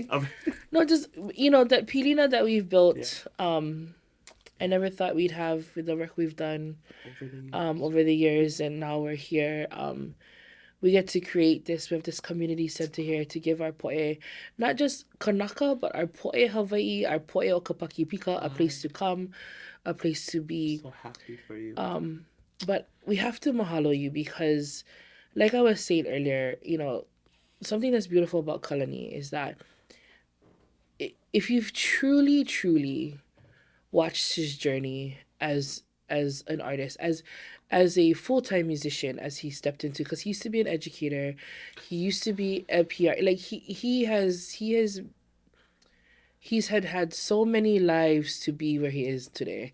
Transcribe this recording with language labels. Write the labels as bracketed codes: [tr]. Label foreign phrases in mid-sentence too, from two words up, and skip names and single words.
[en] No, just, that pilina that we've built, I never thought we'd have with the work we've done over the years, and now we're here. We get to create this. We have this community center here to give our po'e, not just Kānaka, but our [haw] po'e Hawaii, [en] our [haw] po'e o Kapakipika, [en] a place to come, a place to be. So happy for you. But we have to mahalo you because, like I was saying earlier, something that's beautiful about Kalani is that if you've truly, truly watched his journey as an artist, as a full-time musician, as he stepped into, because he used to be an educator, he used to be a PR, like he's had so many lives to be where he is today.